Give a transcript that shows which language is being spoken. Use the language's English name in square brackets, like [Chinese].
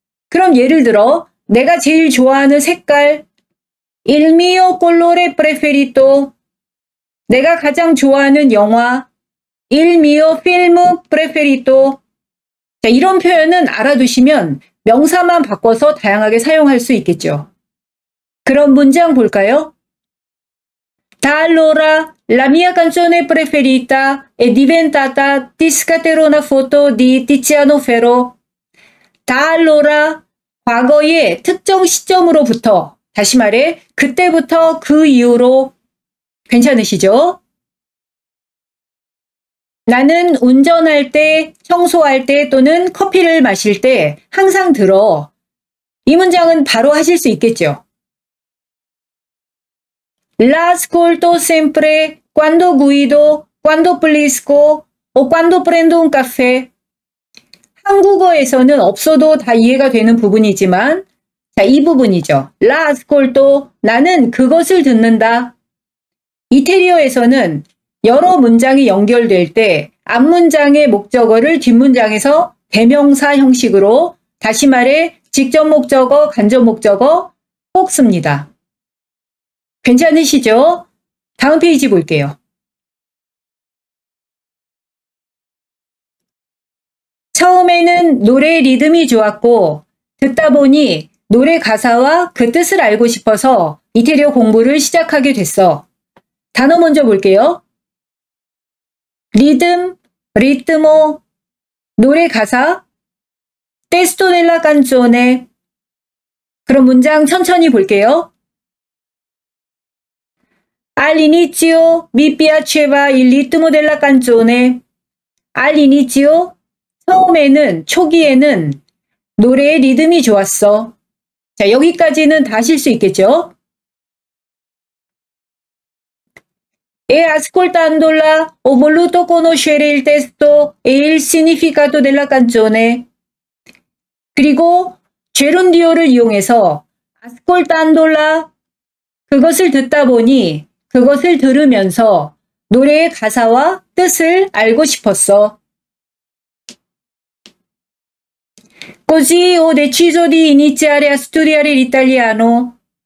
[Korean] 그럼 예를 들어 내가 제일 좋아하는 색깔 [Italian] Il mio colore preferito. [Korean] 내가 가장 좋아하는 영화 [Italian] Il mio film preferito. [Korean] 자, 이런 표현은 알아두시면 명사만 바꿔서 다양하게 사용할 수 있겠죠. 그럼 문장 볼까요? [Italian] Da allora la mia canzone preferita è diventata Ti scatterò una foto di Tiziano Ferro. Da allora [Korean] 과거의 특정 시점으로부터, 다시 말해 그때부터 그 이후로. 괜찮으시죠? 나는 운전할 때, 청소할 때 또는 커피를 마실 때 항상 들어. 이 문장은 바로 하실 수 있겠죠. [Italian] La ascolto sempre quando guido, quando pulisco o quando prendo un caffè. [Korean] 한국어에서는 없어도 다 이해가 되는 부분이지만, 자, 이 부분이죠. [Italian] La ascolto, [Korean] 나는 그것을 듣는다. 이태리어에서는 여러 문장이 연결될 때 앞문장의 목적어를 뒷문장에서 대명사 형식으로, 다시 말해 직접 목적어, 간접 목적어 꼭 씁니다. 괜찮으시죠? 다음 페이지 볼게요. 처음에는 노래 리듬이 좋았고 듣다 보니 노래 가사와 그 뜻을 알고 싶어서 이태리어 공부를 시작하게 됐어. 단어 먼저 볼게요. [Italian] 리듬, ritmo, [Korean] 노래 가사, [Italian] testo della canzone. [Korean] 그럼 문장 천천히 볼게요. [Italian] All'inizio mi piaceva il ritmo della canzone. All'inizio, [Korean] 처음에는, 초기에는 노래의 리듬이 좋았어. 자, 여기까지는 다 하실 수 있겠죠? [Italian] E ascoltandola ho voluto conoscere il testo e il significato della canzone. [Korean] 그리고 제룬디오를 이용해서 ascoltandola, 그것을 듣다 보니, 그것을 들으면서 노래의 가사와 뜻을 알고 싶었어. [Italian] Così ho deciso di iniziare a studiare l'italiano.